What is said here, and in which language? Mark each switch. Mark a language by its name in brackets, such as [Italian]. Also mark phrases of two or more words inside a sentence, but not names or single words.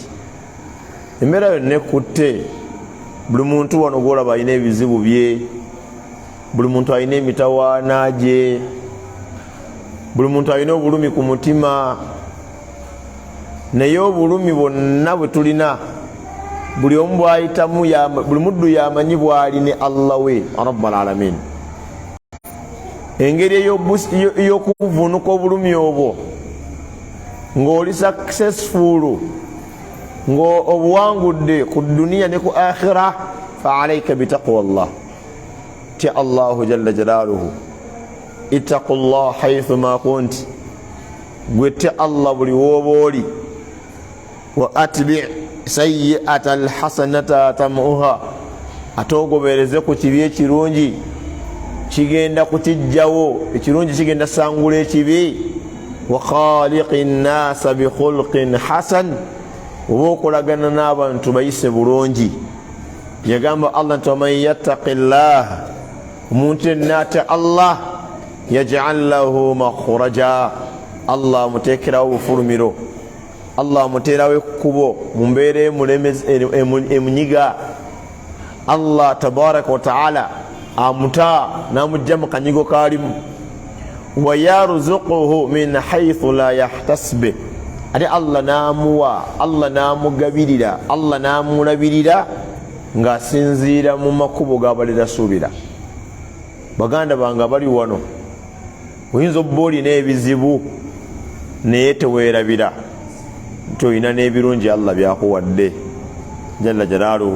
[Ganda] Embeera yonna ekutte, buli muntu wano gwolaba alina ebizibu bye, buli muntu alina emitawaana gye, buli muntu alina obulumi ku mutima, naye obulumi bwonna bwe tulina buli omu bwayitamu, buli muddu yamanyi bwali ne Allah we [Arabic] رب العالمين. [Ganda] Engeri ey'okuvunuka obulumi obwo ng'oli successful, ng'obuwangudde ku duniya ne ku [Arabic] آخرة فعليك بتقوى الله, [Ganda] tya [Arabic] الله جل جلاله اتق الله حيثما كنت, [Ganda] gwe tya Allah buli wooba oli, [Arabic] وأتبع السيئة الحسنة تمحها, [Ganda] atogobereze ku kibi ekirungi kigenda kukijjawo, ekirungi kigenda sangula ekibi. [Arabic] وخالق الناس بخلق حسن, [Ganda] oba okolagana n'abantu bayise bulungi. Yagamba Allah nti [Arabic] ومن يتق الله, [Ganda] omuntu yenna atya Allah, [Arabic] يجعل له مخرجا, [Ganda] Allah amuteekerawo obufulumiro, Allah amuteerawo ekkubo mu mbeera emunyiga. Allah [Arabic] تبارك وتعالى [Ganda] amuta n'amujja mu kanyigo kaalimu. [Arabic] ويرزقه من حيث لا يحتسب, [Ganda] ate Allah n'amuwa, Allah n'amugabirira, Allah n'amulabirira ng'asinziira mu makubo g'abalira suubira. Baganda bange abali wano, oyinza obba olina ebizibu naye teweerabira nti olina n'ebirungi Allah byakuwadde [Arabic] جل جلاله.